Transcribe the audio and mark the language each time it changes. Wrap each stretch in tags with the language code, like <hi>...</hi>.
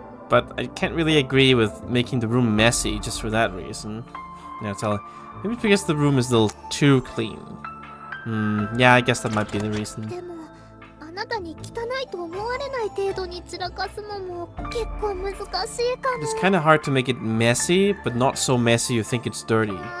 <en>But I can't really agree with making the room messy just for that reason. Yeah, maybe it's because the room is a little too clean. Yeah, I guess that might be the reason.</en> <ja>でもあなたに汚いと思われない程度に散らかすのも結構難しいかも。</ja> <en>It's kind of hard to make it messy, but not so messy you think it's dirty.</en>